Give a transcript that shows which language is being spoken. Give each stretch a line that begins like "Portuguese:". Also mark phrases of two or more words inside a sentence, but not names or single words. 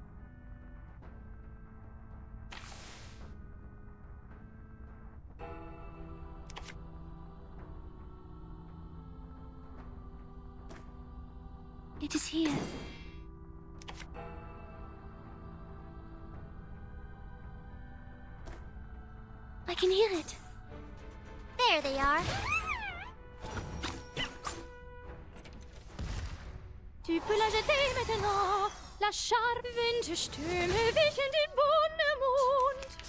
English: It is here. I can hear it. There they are.
French: Tu peux la jeter maintenant.
German: La scharfe Winterstürme wischen den Wonnemond.